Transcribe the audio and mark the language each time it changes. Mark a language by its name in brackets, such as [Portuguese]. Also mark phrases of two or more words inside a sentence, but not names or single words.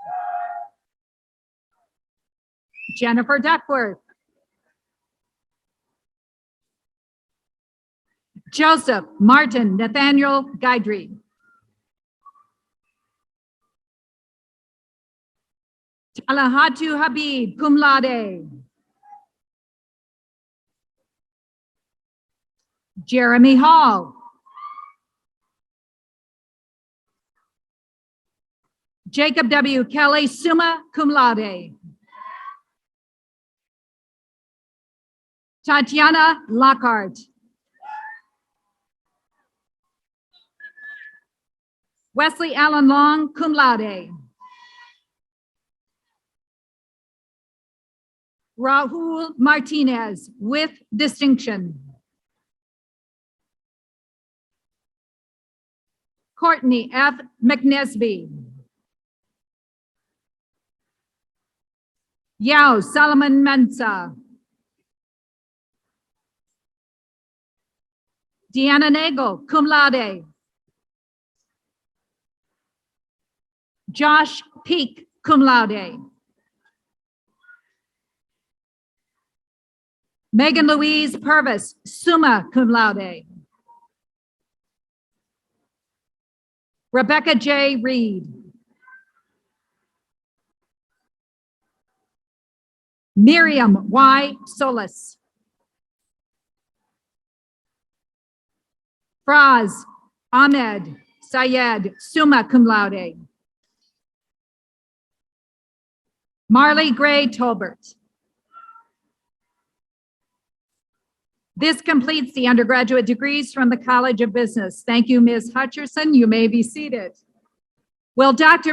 [English] Jennifer Duckworth. Joseph Martin Nathaniel Guidry. Talahatu Habib, [Latin] cum laude. [English] Jeremy Hall. Jacob W. Kelly, [Latin] summa cum laude. [English] Tatiana Lockhart. Wesley Allen Long, [Latin] cum laude. [English] Rahul Martinez with distinction. Courtney F. McNesby. Yao Solomon Mensa. Deanna Nagel, [Latin] cum laude. [English] Josh Peak, [Latin] cum laude. [English] Megan Louise Purvis, [Latin] summa cum laude. [English] Rebecca J. Reed. Miriam Y. Solis. Fraz Ahmed Sayed, [Latin] summa cum laude. [English] Marley Gray Tolbert. This completes the undergraduate degrees from the College of Business. Thank you, Ms. Hutcherson. You may be seated. Will Dr.